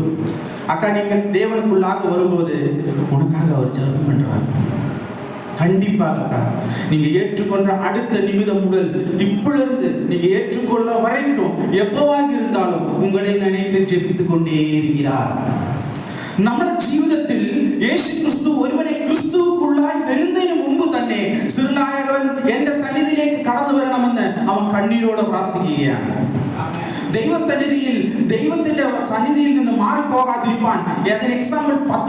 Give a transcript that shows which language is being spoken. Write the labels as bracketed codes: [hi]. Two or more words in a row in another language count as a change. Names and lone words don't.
[ta] அக்கா, நீங்க தேவனுக்குள்ளாக வரும்போது உனக்காக அவர் ஜெபம் பண்றார். கண்டிப்பாக நீங்க ஏற்றுக்கொண்ட அடுத்த நிமிடம் முதல் இப்பொழுது நீங்க ஏற்றுக்கொள்ற வரைக்கும் எப்பவாக இருந்தாலும் உங்களை நினைத்து ஜெபித்துக் கொண்டே இருக்கிறார். [ml] നമ്മുടെ ജീവിതത്തിൽ യേശു ക്രിസ്തു ഒരുവനെ ക്രിസ്തുവുക്കുള്ളായി വരുന്നതിന് മുമ്പ് തന്നെ സിറുനായകൻ എന്റെ സന്നിധിയിലേക്ക് കടന്നു വരണമെന്ന് അവൻ കണ്ണീരോടെ പ്രാർത്ഥിക്കുകയാണ്. ദൈവസന്നിധിയിൽ, ദൈവത്തിന്റെ സന്നിധിയിൽ നിന്ന് മാറിപ്പോകാതിരിക്കാൻ അതിന് എക്സാമ്പിൾ പത്രോസാണ്.